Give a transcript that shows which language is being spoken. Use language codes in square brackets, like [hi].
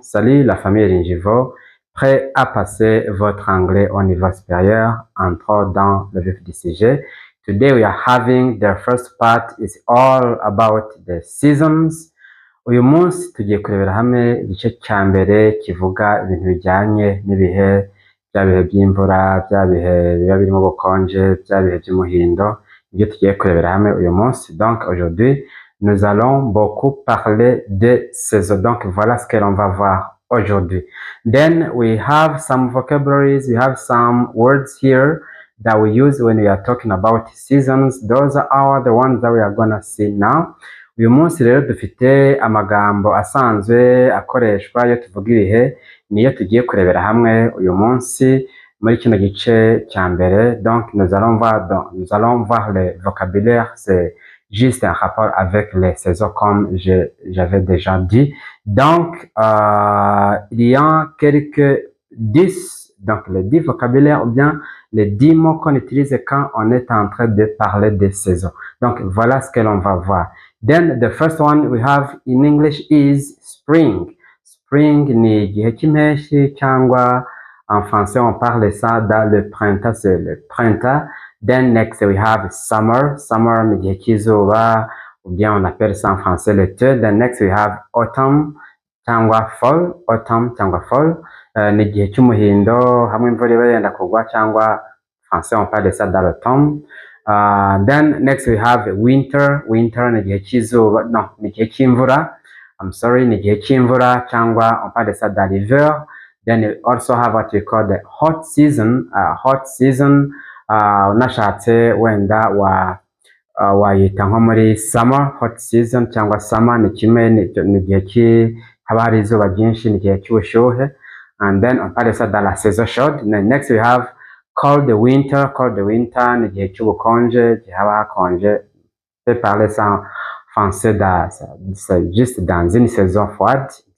[fr] Salut la famille Linjivo, prêt à passer votre anglais au niveau supérieur? Entrons dans le vif du sujet. [en] Today we are having the first part is all about the seasons. [rw] Uyu munsi tugiye kurebera hamwe igice cya mbere kivuga ibintu bijyanye n'ibihe, bya bihe by'imvura, bya bihe biba birimo ubukonje, bya bihe by'umuhindo, ibyo tugiye kurebera hamwe uyu munsi. [fr] Donc aujourd'hui, nous allons beaucoup parler de saisons. Donc voilà ce que l'on va voir aujourd'hui. [en] Then we have some vocabularies, we have some words here that we use when we are talking about seasons. Those are the ones that we are gonna see now. [rw] Uyu munsi rero dufite amagambo asanzwe akoreshwa iyo tuvuga ibihe, niyo tugiye kurebera hamwe uyu munsi muri kino gice cya mbere. [fr] Donc nous allons voir le vocabulaire, c'est juste un rapport avec les saisons comme j'avais déjà dit. Donc il y a quelques 10, donc les 10 vocabulaires ou bien les 10 mots qu'on utilise quand on est en train de parler des saisons. Donc voilà ce que l'on va voir. [en] Then the first one we have in English is spring. [rw] Spring ni igihe cy'impeshyi cyangwa [fr] en français on parle ça dans le printemps, [rw] c'est le printemps. [en] Then next we have summer. [rw] Summer ni igihe cy'izuba [fr] ou bien on appelle ça en français l'été. [en] Then next we have autumn cyangwa fall. [rw] Autumn cyangwa fall ni igihe cy'umuhindo hamwe imvura iba yenda kugwa cyangwa [fr] en français on parle ça dans l'automne. [en] Then next we have winter. [rw] Winter ni igihe cy'izuba, no, ni igihe cy'imvura. [en] I'm sorry, [rw] ni igihe cy'imvura cyangwa [fr] on parle ça dans l'hiver. [en] Then you also have what we call the hot season. [rw] Hot season unashatse wenda wayita nko muri summer. Hot season cyangwa summer ni kimwe, ni igihe haba hari izuba ryinshi, ni igihe cy'ubushyuhe. [en] And then [fr] on parle ça dans la saison chaude. [en] Then next we have cold winter. [rw] Cold winter ni igihe cy'ubukonje, igihe haba hakonje. [fr] On peut parler ça en français, c'est juste dans une saison froide.